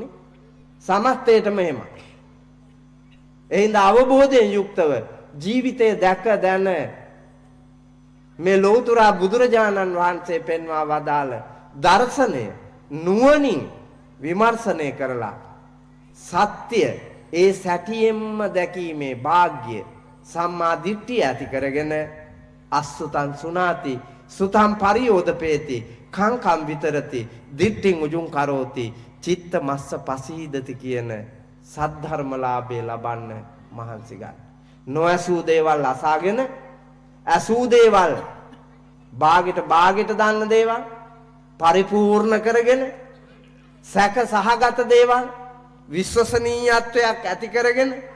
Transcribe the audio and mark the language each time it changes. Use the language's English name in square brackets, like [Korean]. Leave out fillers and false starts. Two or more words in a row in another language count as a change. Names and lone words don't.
[Sinhala] සමස්තයටම එහෙමයි. එහෙනම් අවබෝධයෙන් යුක්තව ජීවිතය දැක දැන මේ ලෞතර බුදුරජාණන් වහන්සේ පෙන්වා වදාළ දර්ශනය නුවණින් විමර්ශනය කරලා සත්‍ය ඒ සැටියෙන්ම දැකීමේ වාග්ය සම්මා දිට්ඨිය ඇති කරගෙන [Pali] අසුතං සුනාති සුතං පරියෝදපේති කංකම් විතරති දිට්ඨින් උජුං කරෝති චිත්ත මස්ස පසීදති [Sinhala] කියන සද්ධර්මලාභය ලබන්න මහන්සි ගන්න. නොඇසූ දේවල් අසාගෙන ඇසූ දේවල් බාගෙට දාන්න දේවල් පරිපූර්ණ කරගෙන සැක සහගත දේවල් විශ්වසනීයත්වයක් ඇති කරගෙන